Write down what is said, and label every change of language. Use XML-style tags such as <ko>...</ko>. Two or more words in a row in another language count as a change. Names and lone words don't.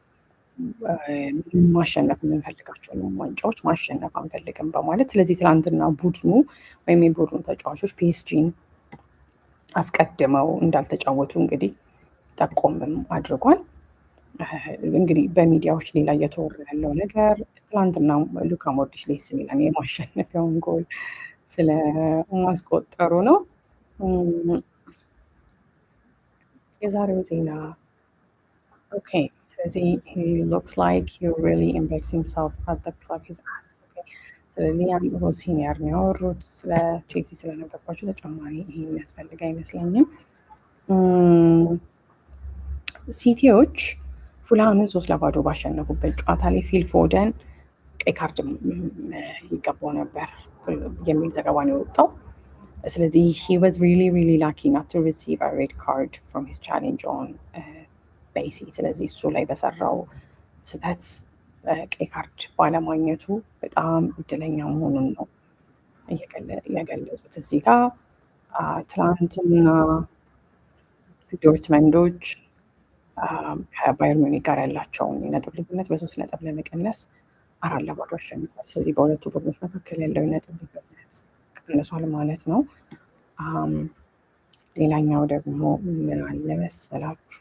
<am>ማሸነፍ የምንፈልጋቸውን ዋንጫዎች ማሸነፍ አንፈልግም በማለት ስለዚህ ትናንትና ቡድኑ ወይም የቡድኑ ተጫዋቾች ፒኤስጂን አስቀድመው እንዳልተጫወቱ እንግዲህ ጠቆምም አድርጓል። እንግዲህ በሚዲያዎች ሌላ እየተወራ ያለው ነገር ትናንትና ሉካ ሞድሪች ለኤሲ ሚላን የማሸነፊያውን ጎል ስለማስቆጠሩ ነው። የዛሬው ዜና ኦኬ። ስለዚህ</am> <en>he looks like he really embeds himself at the club he's at.</en> <am>ሊያም ሮሲኒየር ነው ያወሩት። ስለ ቼልሲ ስለነበርኳቸው ተጨማሪ ይሄ የሚያስፈልግ አይመስለኝም። ሲቲዎች ፉልሃምን 3-0 ባሸነፉበት ጨዋታ ላይ ፊል ፎደን ቀይ ካርድ ይገባው ነበር የሚል ዘገባ ነው የወጣው። ስለዚህ</am> <en>he was really lucky not to receive a red card from his challenge on</en> <am>ቤሲ። ስለዚህ እሱ ላይ በሰራው ስህተት ቀይ ካርድ ባለማግኘቱ በጣም እድለኛ መሆኑን ነው የገለጹት። እዚህ ጋር ትናንትና ዶርትመንዶች ከባየር ሙኒክ ጋር ያላቸውን የነጥብ ልዩነት በ3 ነጥብ ለመቀነስ 4-0 አሸንፏል። ስለዚህ በሁለቱ ቡድኖች መካከል ያለው የነጥብ ልዩነት ቀንሷል ማለት ነው። ሌላኛው ደግሞ ምን አለ መሰላችሁ?</am>